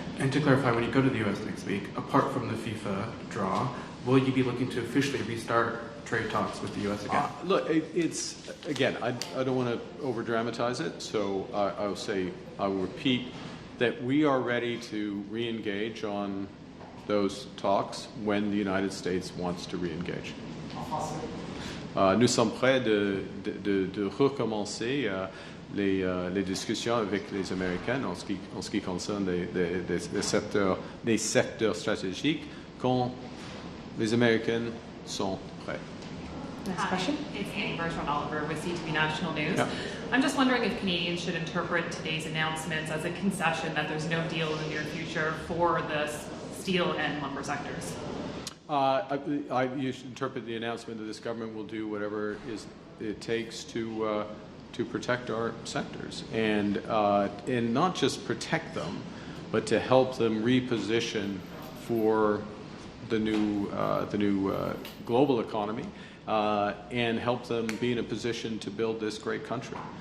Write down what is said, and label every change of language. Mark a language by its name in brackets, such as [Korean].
[English] And to clarify, when you go to the U.S. next week, apart from the FIFA draw, will you be looking to officially restart trade talks with the U.S. again? Look, it's again. I don't want to over-dramatize it, so I will repeat that we are ready to re-engage on those talks when the United States wants to re-engage. [French] Nous sommes prêts de recommencer les discussions avec les Américains en ce qui concerne des secteurs stratégiques quand les Américains sont prêts. [English] Next question. It's Annie Bertrand Oliver with CTV National News. Yeah. I'm just wondering if Canadians should interpret today's announcements as a concession that there's no deal in the near future for the steel and lumber sectors. You should interpret the announcement that this government will do whatever it takes to protect our sectors, and not just protect them, but to help them reposition for the new global economy, and help them be in a position to build this great country.